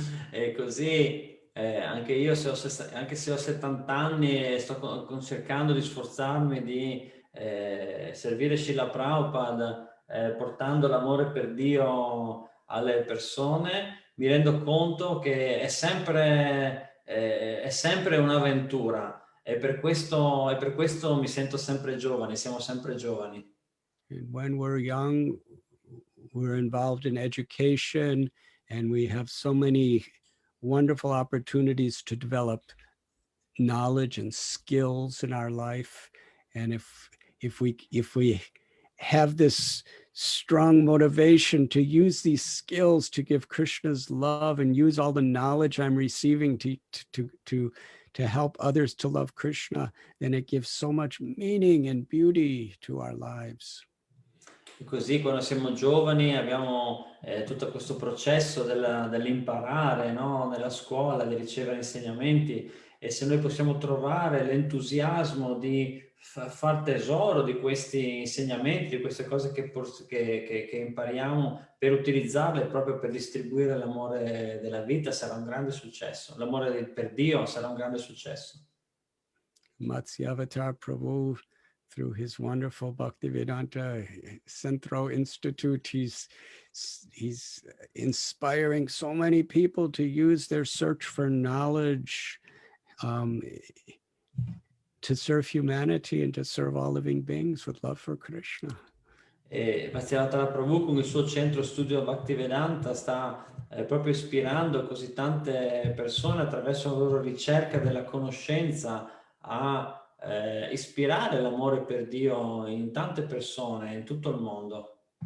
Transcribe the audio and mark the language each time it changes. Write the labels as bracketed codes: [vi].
[it] E così anche io, anche se ho 70 anni e sto cercando di sforzarmi di servire Srila Prabhupada, portando l'amore per Dio alle persone, mi rendo conto che è sempre un'avventura e per questo mi sento sempre giovane, siamo sempre giovani. [en] And when we're young, we're involved in education and we have so many wonderful opportunities to develop knowledge and skills in our life. And if we have this strong motivation to use these skills to give Krishna's love and use all the knowledge I'm receiving to help others to love Krishna, then it gives so much meaning and beauty to our lives. [it] Così quando siamo giovani abbiamo tutto questo processo dell'imparare, no? Nella scuola, di ricevere insegnamenti, e se noi possiamo trovare l'entusiasmo di far tesoro di questi insegnamenti, di queste cose che impariamo, per utilizzarle proprio per distribuire l'amore della vita, sarà un grande successo. L'amore per Dio sarà un grande successo. [en] Matsyavatar Prabhu, through his wonderful Bhaktivedanta Centro Institute, he's inspiring so many people to use their search for knowledge to serve humanity and to serve all living beings with love for Krishna. [it] E Matsyavatar Prabhu con il suo centro studio Bhaktivedanta sta proprio ispirando così tante persone attraverso la loro ricerca della conoscenza a ispirare l'amore per Dio in tante persone in tutto il mondo.